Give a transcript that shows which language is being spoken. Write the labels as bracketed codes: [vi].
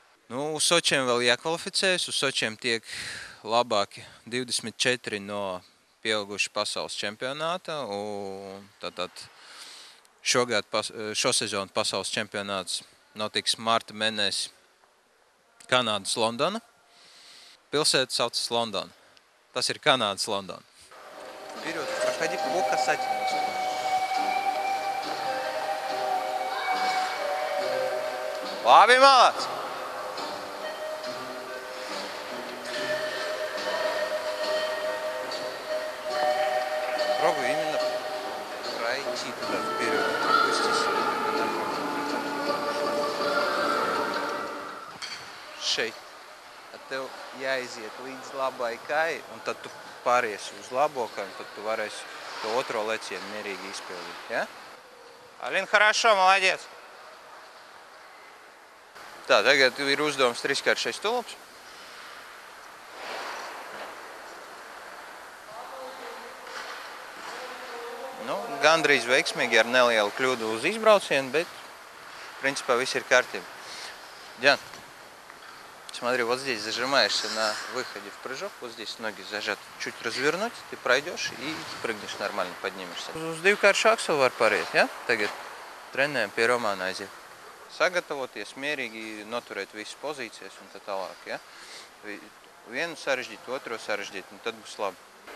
[lv] Uz Sočiem vēl jākvalificējas, uz Sočiem tiek labāki 24 no pieaugušu pasaules čempionāta. Tātad šosezonu pasaules čempionāts notiks marta mēnesī Kanādas Londona. Pilsēta saucas Londona. Tas ir Kanādas Londona. [ru] Вперед, проходи по касательности. [lv] Labi, malāc! [ru] Пробуй именно пройти туда вперед. Опустись. [lv] Šeit. Tad tev jāiziet līdz labai kai, un tad tu pāriesi uz labo kai, un tad tu varēsi to otro lecienu mierīgi izpildīt. Ja? [ru] Alina, хорошо, молодец! [lv] Tā, tagad ir uzdevums 3x6 stulps. Gandrīz veiksmīgi ar nelielu kļūdu uz izbraucienu, bet principā viss ir kārtībā. [ru] Диан, смотри, вот здесь зажимаешься на выходе в прыжок, вот здесь ноги зажаты, чуть развернуть, ты пройдешь и прыгнешь нормально, поднимешься. [lv] Uz 2x akseli var pāriet, ja? Tagad trenējam pie Romāna aiziet. Sagatavoties, mierīgi noturēt visas pozīcijas un tā tālāk, ja? Vienu sarežģīt, otro sarežģīt, un tad būs labi.